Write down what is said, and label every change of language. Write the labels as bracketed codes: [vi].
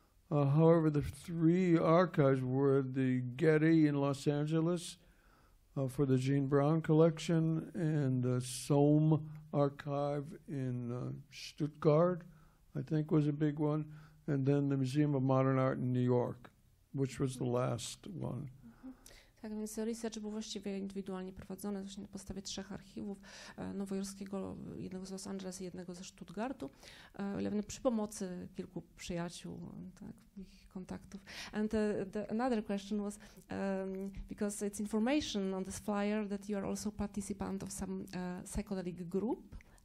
[en] However, the three archives were the Getty in Los Angeles for the Gene Brown collection, and the Sohm archive in Stuttgart, I think was a big one, and then the Museum of Modern Art in New York, which was the last one. [pl] Tak więc research był właściwie indywidualnie prowadzony właśnie na podstawie 3 archiwów, nowojorskiego, jednego z Los Angeles i jednego ze Stuttgartu, przy pomocy kilku przyjaciół, tak, ich kontaktów. [en] And another question was, because it's information on this flyer that you are also participant of some psychedelic group.